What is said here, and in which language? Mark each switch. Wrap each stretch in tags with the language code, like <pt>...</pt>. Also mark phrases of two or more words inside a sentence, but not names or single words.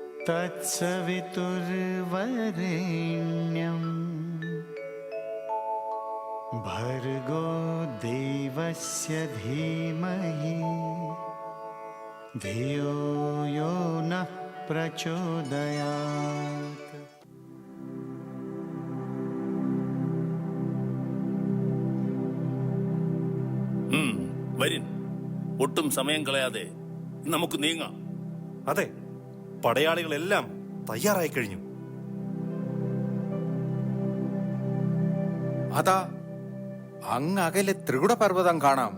<sa>तत्सवितुर्वरेण्यं भर्गो देवस्य धीमहि धियो यो नः प्रचोदयात्.</sa> <ml>വരിൻ, ഒട്ടും സമയം കളയാതെ നമുക്ക് നീങ്ങാം. അതെ, പടയാളികളെല്ലാം തയ്യാറായി കഴിഞ്ഞു. അതാ അങ്ങകലെ ത്രികുടപർവ്വതം കാണാം.</ml>